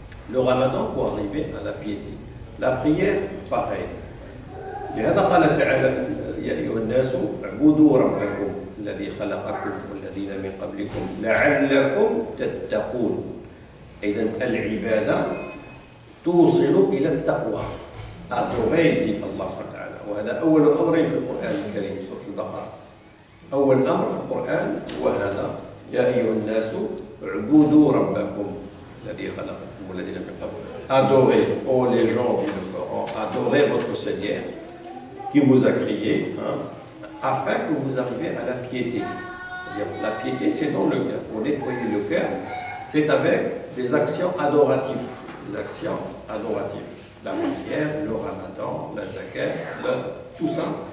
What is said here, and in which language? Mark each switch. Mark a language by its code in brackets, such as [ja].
[fr] Le ramadan pour arriver à la piété. La prière, pareil. [ar] لهذا قال تعالى يا أيها الناس اعبدوا ربكم الذي خلقكم والذين من قبلكم لعلكم تتقون. إذا العبادة توصل إلى التقوى. أزوغي الله سبحانه وتعالى. وهذا أول أمر في القرآن الكريم سورة البقرة. أول أمر في القرآن هو هذا يا أيها الناس اعبدوا ربكم الذي خلقكم والذين من قبلكم. [fr] Adorez, oh les gens du Coran, adorez votre Seigneur qui vous a créé, afin que vous arriviez à la piété. La piété, c'est dans le cœur. Pour nettoyer le cœur, c'est avec des actions adoratives. Des actions adoratives. La prière, le ramadan, la zakat, tout ça.